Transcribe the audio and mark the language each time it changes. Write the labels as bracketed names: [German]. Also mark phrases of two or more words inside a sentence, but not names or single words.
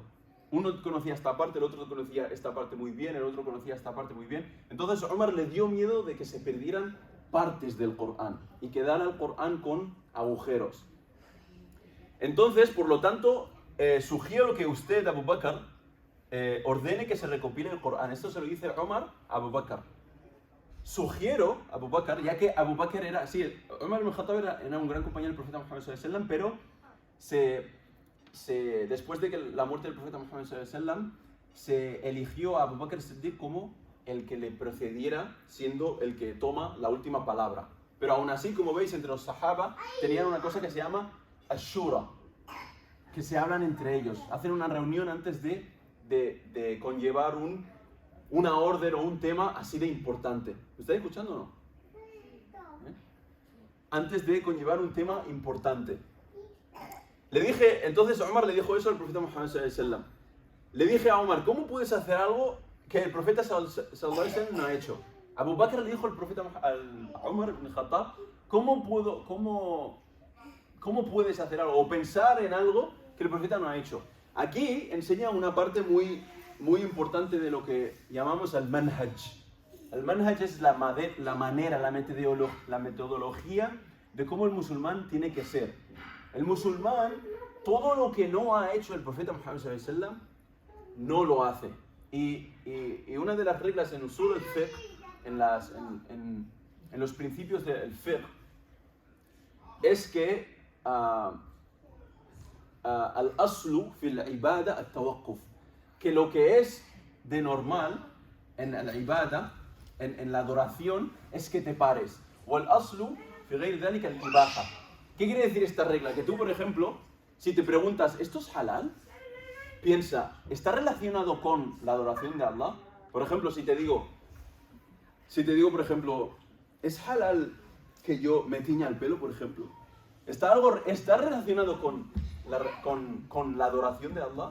[Spanish] Uno conocía esta parte, el otro conocía esta parte muy bien, el otro conocía esta parte muy bien. Entonces Umar le dio miedo de que se perdieran partes del Corán y quedara el Corán con agujeros. Entonces, por lo tanto, sugiero que usted, Abu Bakr, ordene que se recopile el Corán. Esto se lo dice Umar a Abu Bakr. Sugiero a Abu Bakr, ya que Abu Bakr era... Sí, Umar ibn Khattab era un gran compañero del profeta Muhammad [Arabic] صلى الله عليه وسلم, [Spanish] pero después de que la muerte del profeta Muhammad [Arabic] صلى الله عليه وسلم, [Spanish] se eligió a Abu Bakr as-Siddiq como el que le precediera, siendo el que toma la última palabra. Pero aún así, como veis, entre los sahaba tenían una cosa que se llama ashura, que se hablan entre ellos, hacen una reunión antes de conllevar una orden o un tema así de importante. ¿Me estáis escuchando o no? Antes de conllevar un tema importante. Entonces Umar le dijo eso al profeta Muhammad [Arabic] صلى الله عليه وسلم. [Spanish] Le dije a Umar, ¿cómo puedes hacer algo que el profeta [Arabic] صلى الله عليه وسلم [Spanish] no ha hecho? Abu Bakr le dijo al profeta a Umar ibn Khattab, ¿cómo puedes hacer algo o pensar en algo que el profeta no ha hecho? Aquí enseña una parte muy, muy importante de lo que llamamos el manhaj. El manhaj es la manera, la metodología de cómo el musulmán tiene que ser. El musulmán, todo lo que no ha hecho el profeta Muhammad [Arabic] صلى الله عليه وسلم, [Spanish] no lo hace. Y una de las reglas en [Arabic] أصول الفقه, [Spanish] en los principios del fiqh, es que [Arabic] الأصل في العبادة التوقف, [Spanish] que lo que es de normal en la ibada, en la adoración, es que te pares. [Arabic] والأصل في غير ذلك الإباحة. [Spanish] ¿Qué quiere decir esta regla? Que tú, por ejemplo, si te preguntas, ¿esto es halal? Piensa, ¿está relacionado con la adoración de Allah? Por ejemplo, si te digo, por ejemplo, ¿es halal que yo me tiña el pelo, por ejemplo? ¿Está relacionado con la adoración de Allah?